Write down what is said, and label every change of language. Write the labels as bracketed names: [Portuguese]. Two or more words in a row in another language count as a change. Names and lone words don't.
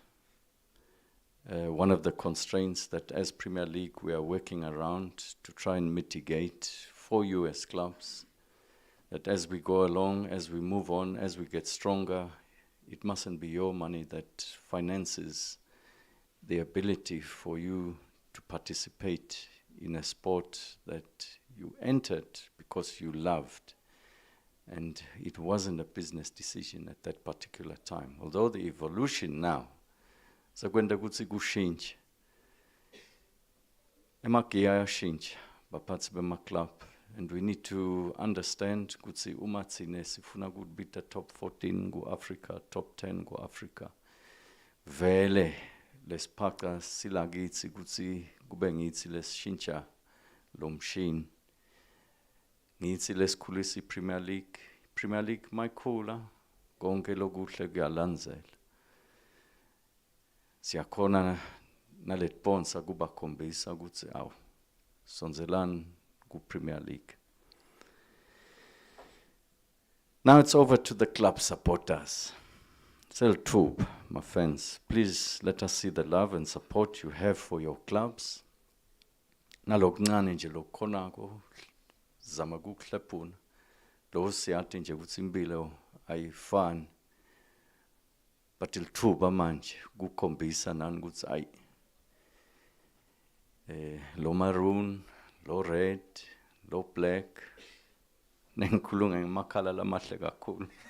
[English] One of the constraints that as Premier League we are working around to try and mitigate for US clubs, that as we go along, as we move on, as we get stronger, it mustn't be your money that finances the ability for you to participate in a sport that you entered because you loved, and it wasn't a business decision at that particular time. Although the evolution now, [Swati] sekwenda kutsi kushintshe, emagiya ayashintsha baphatsi bema club, [English] and we need to understand [Swati] kutsi uma tsine sifuna kubita top 14 ku Africa, top 10 ku Africa, vele lesiphaca silakitsi kutsi kube ngitsi lesishintsha lo mshini. Ngitsi lesikhulisa iPremier League. Premier League mayikhula konke lokuhle kuyalandzela. Siyakhona naletibonsa kubakhombisa ukuthi awu sonzelani ku Premier League. [English] Now it's over to the club supporters. Sell tube, my friends. Please let us see the love and support you have for your clubs. [Swati] Nalokuncane nje lokukhonako zama kukhlepuna. Lo siyathi nje ukuthi impilo ayifani. But ilithuba manje kukhombisa nani ukuthi ayi lo maroon, lo red, lo black nengikhuluma ngemakhala lamahle kakhulu.